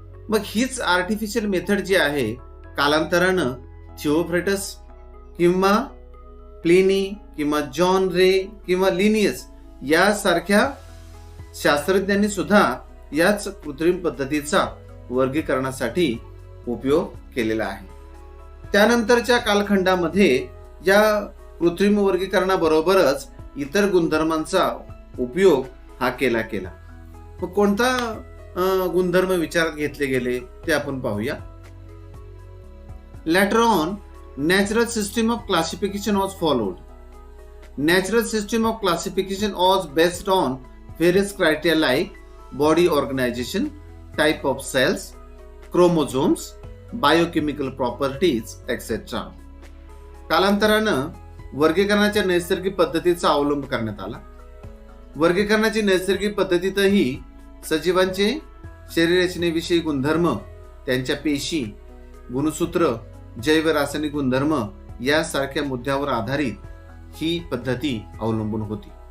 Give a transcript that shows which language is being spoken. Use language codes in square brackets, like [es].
[mr] मग हीच artificial method जी आहे कालांतरानं थिओफ्रेटस किंवा प्लिनी किंवा जॉन रे किंवा लिनियस यासारख्या शास्त्रज्ञांनी सुद्धा याच कृत्रिम पद्धतीचा वर्गीकरणासाठी उपयोग केलेला आहे. त्यानंतरच्या कालखंडामध्ये या कृत्रिम वर्गीकरणाबरोबरच इतर गुणधर्मांचा उपयोग हा केला. मग कोणता गुणधर्म विचारात घेतले गेले ते आपण पाहूया. [en] Later on, natural system of classification was followed. Natural system of classification was based on various criteria like body organization, type of cells, chromosomes, biochemical properties, etc. [mr] कालांतरानं वर्गीकरणाच्या नैसर्गिक पद्धतीचा अवलंब करण्यात आला. वर्गीकरणाची नैसर्गिक पद्धतीतही सजीवांचे शरीररचनेविषयी गुणधर्म, त्यांच्या पेशी, गुणसूत्र, जैव रासायनिक गुणधर्म यासारख्या मुद्द्यावर आधारित ही पद्धती अवलंबून होती.